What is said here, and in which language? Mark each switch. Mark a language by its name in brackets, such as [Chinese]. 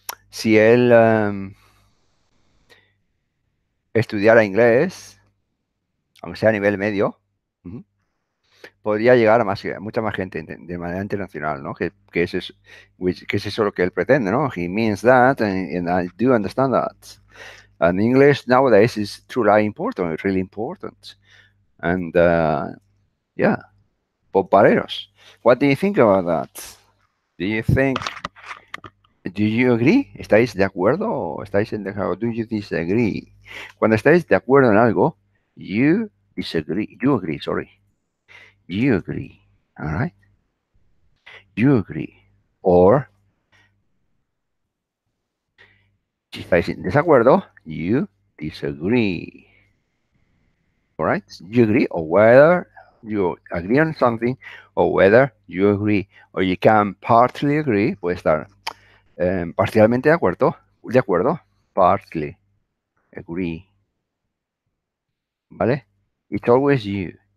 [Spanish] Si él estudiara inglés, aunque sea a nivel medio, podría llegar a mucha más gente de manera internacional, ¿no? Que es eso lo que él pretende, ¿no? [English] He means that, and I do understand that. And English nowadays is truly important, it's really important. And yeah, Bob Barreros, what do you think about that? Do you think Do you agree? [Spanish] ¿Estáis de acuerdo o estáis en desacuerdo? [English] Do you disagree? [Spanish] Cuando estáis de acuerdo en algo, [English] you disagree. You agree, sorry. You agree. All right? You agree. [Spanish] Or, si estáis en desacuerdo, [English] you disagree. All right? You agree, or whether you agree on something, or whether you agree. Or you can partly agree, [Spanish] puede estar parcialmente de acuerdo, [English] partly agree, [Spanish] ¿vale? [English] It's always you.